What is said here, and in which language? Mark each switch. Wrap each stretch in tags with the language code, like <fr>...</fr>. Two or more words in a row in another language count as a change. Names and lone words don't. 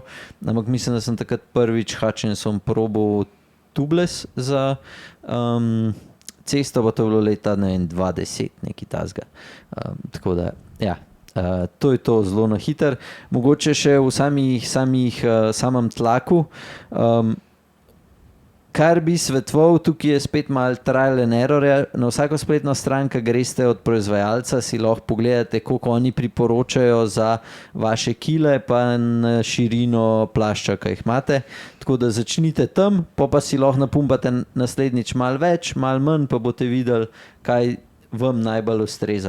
<sl>Ampak mislim, da sem takrat prvič Hutchinson probal tubeless za cesto, pa to je bilo leta 2010, nekaj tazga. Tako da, ja, to je to zelo na hiter. Mogoče še v samem tlaku. Kar bi svetoval, tukaj je spet malo</sl> <en>trial and error.</en> <sl>Na vsako spletno stran, ki greste od proizvajalca, si lahko pogledate, koliko oni priporočajo za vaše kile, pa na širino plašča, ki jih imate. Tako da začnite tam, pa si lahko napumpate naslednjič malo več, malo manj, pa boste videli, kaj vam najbolj ustreza.</sl>